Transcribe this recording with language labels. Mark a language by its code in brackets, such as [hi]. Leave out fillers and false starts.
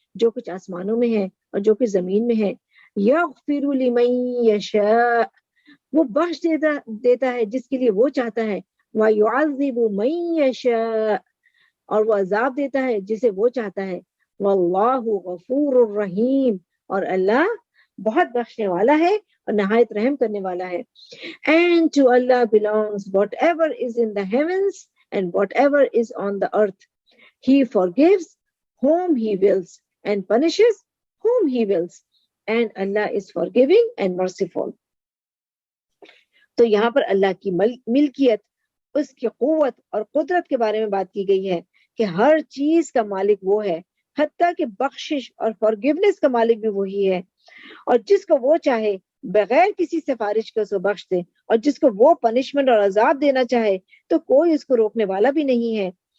[ur] جو کچھ آسمانوں میں ہے اور جو کچھ زمین میں ہے. [ar] یغفر لمن یشاء، [ur] وہ بخش دیتا ہے جس کے لیے وہ چاہتا ہے. [ar] وَيُعَذِّبُ مَن يَشَاءُ، [ur] اور وہ عذاب دیتا ہے جسے وہ چاہتا ہے. [ar] وَاللَّهُ غَفُورٌ رَحِيمٌ، [ur] اور اللہ بہت بخشنے والا ہے اور نہایت رحم کرنے والا ہے. [en] And to Allah belongs whatever is in the heavens and whatever is on the earth. He forgives whom he wills and punishes whom he wills. And Allah is forgiving and merciful. [ur] تو یہاں پر اللہ کی ملکیت، اس کی قوت اور قدرت کے بارے میں بات کی گئی ہے کہ ہر چیز کا مالک وہ ہے، حتیٰ کہ بخشش اور forgiveness کا مالک بھی وہی ہے. اور جس کو وہ چاہے بغیر کسی سفارش کے اس کو بخش دے، اور جس کو وہ پنشمنٹ اور عذاب دینا چاہے تو کوئی اس کو روکنے والا بھی نہیں ہے.